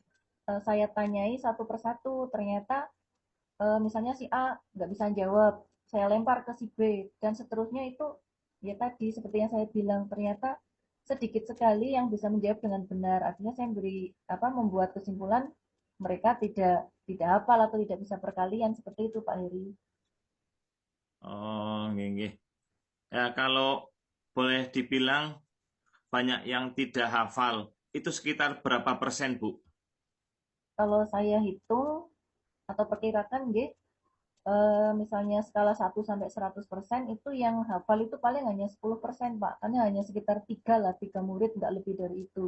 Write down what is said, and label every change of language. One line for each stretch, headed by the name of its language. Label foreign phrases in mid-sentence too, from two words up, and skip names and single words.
Indonesian: saya tanyai satu persatu, ternyata misalnya si A nggak bisa jawab, saya lempar ke si B, dan seterusnya itu ya tadi seperti yang saya bilang, ternyata sedikit sekali yang bisa menjawab dengan benar. Artinya saya membuat kesimpulan mereka tidak hafal atau tidak bisa perkalian seperti itu Pak Heri.
Javanese: Oh, nggih, nggih.
Indonesian: Ya, kalau boleh dibilang banyak yang tidak hafal, itu sekitar berapa persen, Bu? Kalau saya hitung atau perkirakan, nggih, misalnya skala 1 sampai 100% itu yang hafal itu paling hanya 10% Pak, karena hanya sekitar 3 lah, 3 murid, nggak lebih dari itu.